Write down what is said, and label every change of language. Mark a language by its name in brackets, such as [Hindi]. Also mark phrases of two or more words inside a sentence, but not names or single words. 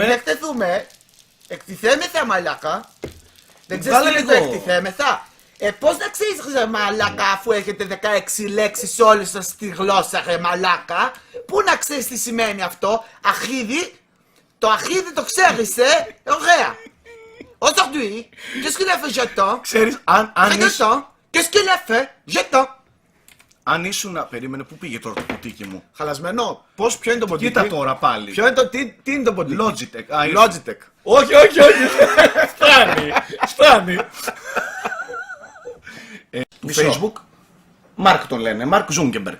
[Greek] εκτεθούμε. Εκτιθέμεθα μαλάκα. Δεν ξέρεις Βάλε τι είναι το λίγο. εκτιθέμεθα. Πώς να ξέρεις ρε μαλάκα αφού έχετε 16 λέξεις όλες σας στη γλώσσα ρε μαλάκα. Πού να ξέρεις τι σημαίνει αυτό. Αρχίδι. Το αρχίδι το ξέρεις Ωραία. [French] Aujourd'hui, qu'est-ce qu'il a fait Jeton? [Greek] Ξέρεις, [French] Qu'est-ce qu'il a fait Jeton? [Greek] αν ήσουν. Περίμενε, πού πήγε τώρα το ποτίκι μου. Χαλασμένο. Ποιο είναι το ποντίκι? Κοίτα τώρα πάλι. Ποιο είναι το, τι είναι το ποντίκι? Logitech. Α, Logitech. Όχι. Φτάνει. Του Facebook. Μάρκ τον λένε, Μάρκ Ζούγκεμπεργκ.